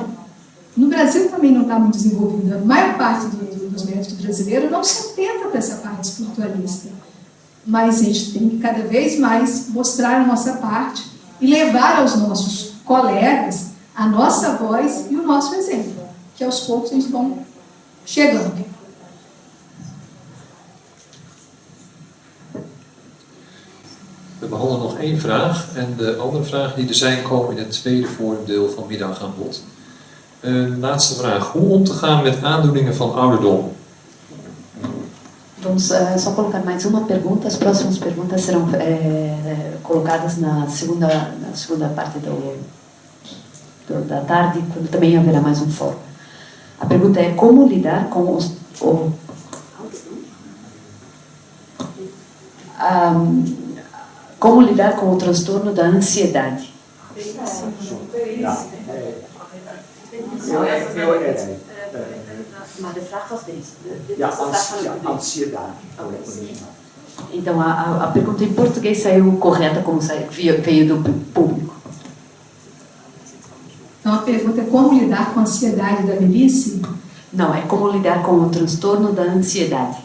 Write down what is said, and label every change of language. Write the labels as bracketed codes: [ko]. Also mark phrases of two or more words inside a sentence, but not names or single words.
[pt] No Brasil também não está muito desenvolvido. A maior parte dos médicos brasileiros não se atenta para essa parte espiritualista. Mas a gente tem que cada vez mais mostrar a nossa parte e levar aos nossos colegas a nossa voz e o nosso exemplo, que aos poucos a gente vão chegando. [nl] We behandelen nog één vraag en de andere vragen die er zijn komen in het tweede forumdeel van middag aan bod. Laatste vraag. Hoe om te gaan met aandoeningen van ouderdom? [pt] Vamos só colocar mais uma pergunta. As próximas perguntas serão colocadas na segunda parte da tarde, quando também haverá mais um fórum. A pergunta é como lidar com como lidar com o transtorno da ansiedade. [nl] Maar de vraag was deze. [pt] Ansiedade. Então, a pergunta em português saiu correta, como veio do público. Então, a pergunta é como lidar com a ansiedade da velhice? Não, é como lidar com o transtorno da ansiedade.